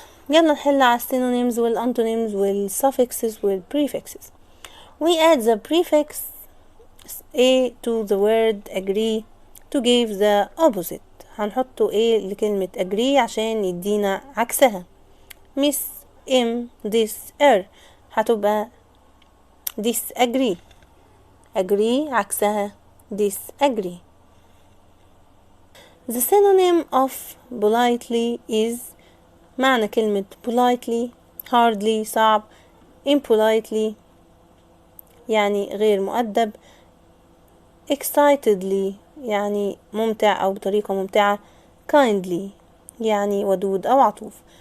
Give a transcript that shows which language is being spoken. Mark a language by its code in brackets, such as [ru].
[ar] يلا نحل على synonyms والantonyms والsuffixes والprefixes. [en] We add the prefix a to the word agree to give the opposite. [ar] هنحطه a لكلمة agree عشان يدينا عكسها. [en] miss this [ar] هتبقى disagree. agree عكسها disagree. [en] The synonym of politely is [ar] معنى كلمة politely hardly صعب، impolitely يعني غير مؤدب، excitedly يعني ممتع أو بطريقة ممتعة، kindly يعني ودود أو عطوف.